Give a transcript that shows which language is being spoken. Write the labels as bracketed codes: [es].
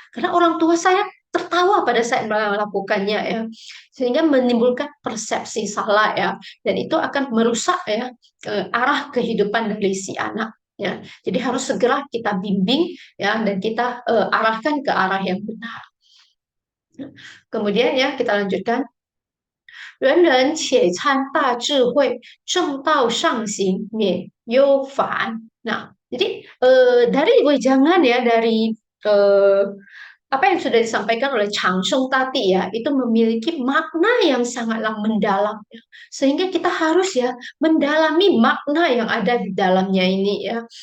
[id] Karena orang tua saya tertawa pada saat melakukannya ya, sehingga menimbulkan persepsi salah ya, dan itu akan merusak ya arah kehidupan dari si anak ya. Jadi harus segera kita bimbing ya, dan kita arahkan ke arah yang benar. Kemudian ya kita lanjutkan, [zh] 人人且参大智慧，正道上行，免忧烦. [id] Nah, jadi dari wejangan ya, dari eh, apa yang sudah disampaikan oleh Chang Sheng tadi ya, itu memiliki makna yang sangatlah mendalam ya. Sehingga kita harus ya mendalami makna yang ada di dalamnya ini ya.